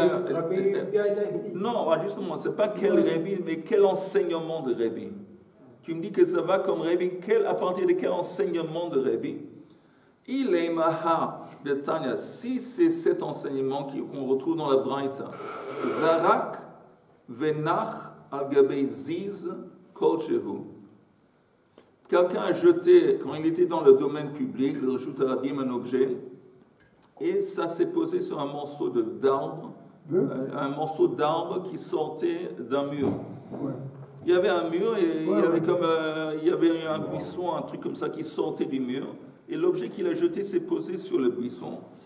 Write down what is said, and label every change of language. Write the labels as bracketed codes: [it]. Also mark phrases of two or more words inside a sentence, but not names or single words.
[fr] Non, justement, ce n'est pas quel Rebi, mais quel enseignement de Rebi. Tu me dis que ça va comme Rebi, à partir de quel enseignement de Rebi? Il est maha de Tanya. Si c'est cet enseignement qu'on retrouve dans la Braïta, [he] זרק ונח על גבי זיז כל שהוא. [fr] Quelqu'un a jeté, quand il était dans le domaine public, le [he] רשות רבים, [fr] un objet, et ça s'est posé sur un morceau d'arbre, un morceau d'arbre qui sortait d'un mur. Ouais. Il y avait un mur et il y avait un buisson, un truc comme ça qui sortait du mur, et l'objet qu'il a jeté s'est posé sur le buisson.